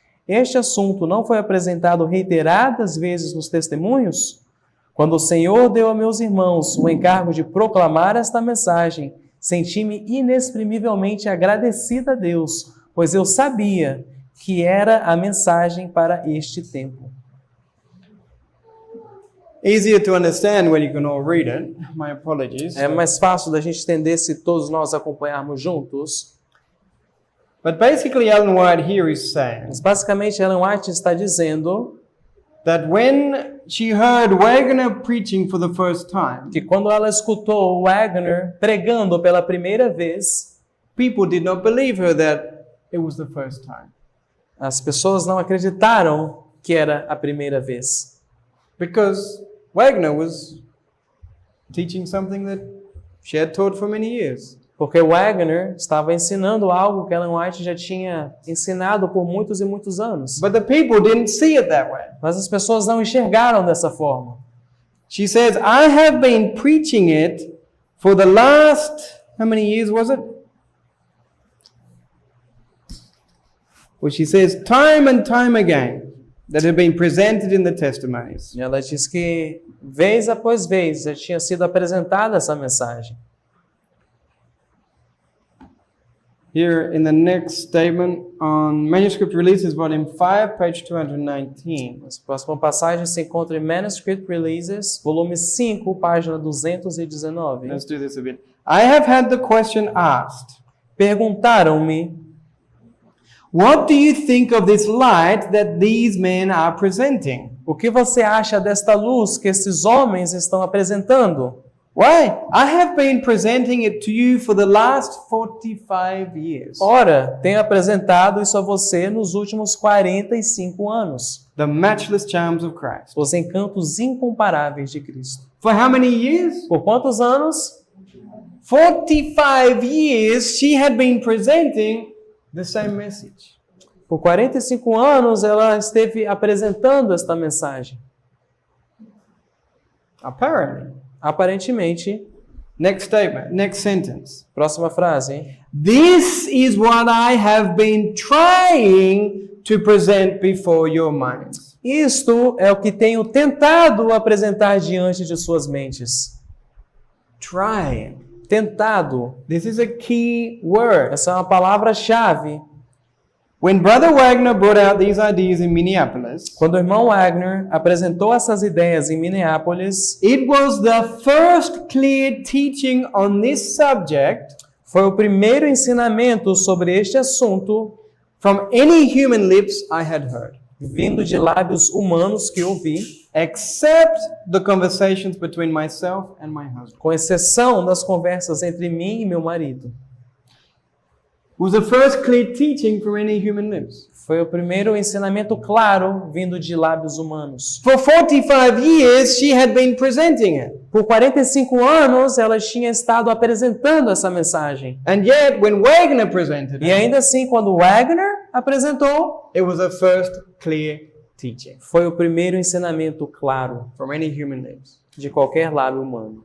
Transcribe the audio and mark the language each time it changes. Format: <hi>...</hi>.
<pt>Este assunto não foi apresentado reiteradas vezes nos testemunhos? Quando o Senhor deu a meus irmãos o encargo de proclamar esta mensagem, senti-me inexprimivelmente agradecida a Deus, pois eu sabia que era a mensagem para este tempo.</pt> <en>easier to understand when you can all read it. My apologies.</en> <pt>É mais fácil da gente entender se todos nós acompanharmos juntos.</pt> <en>But basically, Ellen White here is saying</en> <pt>Mas basicamente Ellen White está dizendo</pt> <en>that when she heard Wagner preaching for the first time,</en> <pt>que quando ela escutou Wagner pregando pela primeira vez,</pt> <en>people did not believe her that it was the first time.</en> <pt>as pessoas não acreditaram que era a primeira vez.</pt> <en>Because Wagner was teaching something that she had taught for many years.</en> <pt>Porque Wagner estava ensinando algo que Ellen White já tinha ensinado por muitos e muitos anos.</pt> <en>But the people didn't see it that way.</en> <pt>Mas as pessoas não enxergaram dessa forma.</pt> <en>She says, I have been preaching it for the last, how many years was it? Well, she says, time and time again, that had been presented in the testimonies.</en> <pt>E ela diz que, vez após vez, já tinha sido apresentada essa mensagem.</pt> <en>Here in the next statement on Manuscript Releases, Volume 5, page 219.</en> <pt>A próxima passagem se encontra em Manuscript Releases, volume 5, página 219.</pt> <en>Let's do this a bit. I have had the question asked,</en> <pt>Perguntaram-me,</pt> <en>what do you think of this light that these men are presenting?</en> <pt>o que você acha desta luz que esses homens estão apresentando?</pt> <en>Why? I have been presenting it to you for the last 45 years.</en> <pt>Ora, tenho apresentado isso a você nos últimos 45 anos.</pt> <en>The matchless charms of Christ.</en> <pt>Os encantos incomparáveis de Cristo.</pt> <en>For how many years?</en> <pt>Por quantos anos?</pt> <en>45 years she had been presenting the same message.</en> <pt>Por 45 anos ela esteve apresentando esta mensagem.</pt> <en>Apparently.</en> <pt>Aparentemente,</pt> <en>Next statement, next sentence.</en> <pt>próxima frase, hein?</pt> <en>This is what I have been trying to present before your minds.</en> <pt>Isto é o que tenho tentado apresentar diante de suas mentes.</pt> <en>Trying.</en> <pt>Tentado.</pt> <en>This is a key word.</en> <pt>Essa é uma palavra-chave.</pt> <en>When Brother Wagner brought out these ideas in Minneapolis,</en> <pt>Quando o irmão Wagner apresentou essas ideias em Minneapolis,</pt> <en>it was the first clear teaching on this subject</en> <pt>foi o primeiro ensinamento sobre este assunto</pt> <en>from any human lips I had heard,</en> <pt>vindo de lábios humanos que ouvi,</pt> <en>except the conversations between myself and my husband.</en> <pt>com exceção das conversas entre mim e meu marido.</pt> <en>It was the first clear teaching from any human lips.</en> <pt>Foi o primeiro ensinamento claro vindo de lábios humanos.</pt> <en>For 45 years, she had been presenting it.</en> <pt>Por 45 anos, ela tinha estado apresentando essa mensagem.</pt> <en>And yet, when Wagner presented</en> <pt>E</pt> <en>it,</en> <pt>ainda assim, quando Wagner apresentou,</pt> <en>it was the first clear teaching</en> <pt>foi o primeiro ensinamento claro</pt> <en>from any human lips.</en> <pt>de qualquer lábio humano.</pt>